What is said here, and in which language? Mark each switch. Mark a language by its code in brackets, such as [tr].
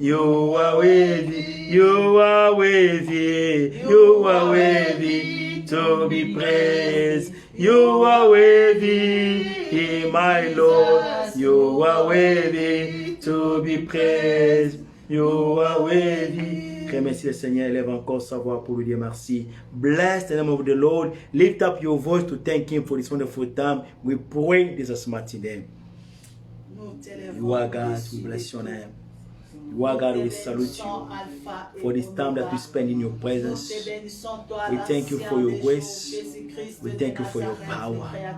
[en] You are worthy. You are worthy. You are worthy to be praised. You are worthy, my Lord. You are worthy to be praised. You are worthy. [fr] Remercie le Seigneur, élève encore sa voix pour lui dire merci. [en] Bless the name of the Lord. Lift up your voice to thank Him for this wonderful time. We pray this mighty name. You are God. We bless your name. Lord God, we salute you for this time that we spend in your presence. We thank you for your grace. We thank you for your power.